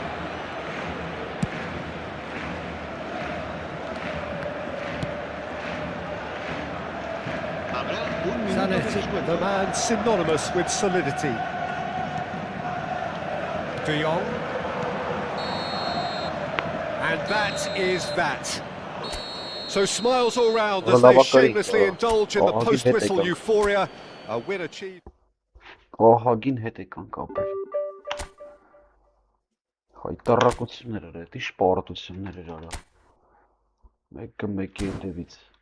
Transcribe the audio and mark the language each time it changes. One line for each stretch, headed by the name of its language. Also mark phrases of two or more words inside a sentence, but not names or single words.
English: Zanetti, the man synonymous with solidity. De Jong. And that is that. So smiles all round as they shamelessly indulge in the post-whistle euphoria. A win achieved.
Armenian: Ահագին հետ եկանք ապեր։ Հայտարարություններ էր, էդի շպարտություններ էր արա։ Մեկը մեկի հետևից։